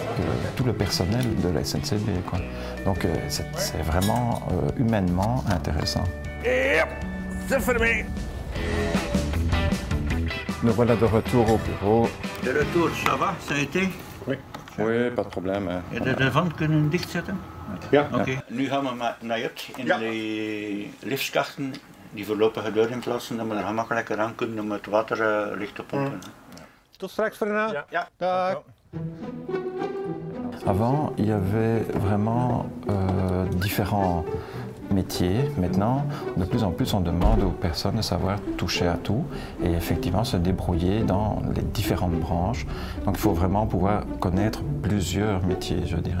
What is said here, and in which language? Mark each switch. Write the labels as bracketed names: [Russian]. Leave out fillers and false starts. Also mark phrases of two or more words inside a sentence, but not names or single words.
[French] Tout le personnel de la SNCB, quoi. Donc c'est vraiment humainement intéressant. Et hop, c'est fermé. Nous voilà de retour au bureau. De retour, ça va? Ça a été? Oui, pas de probleem. [Dutch] Heb je de wand kunnen dichtzetten? Ja. Oké. Nu gaan we naar het in de liftskachten die voorlopige deuren plaatsen, dat we er gemakkelijker aan kunnen om het water licht te pompen. Tot straks Fernand. Ja. Dag. [French] Avant, il y avait vraiment différents métiers. Maintenant, de plus en plus, on demande aux personnes de savoir toucher à tout et effectivement se débrouiller dans les différentes branches. Donc il faut vraiment pouvoir connaître plusieurs métiers, je dirais.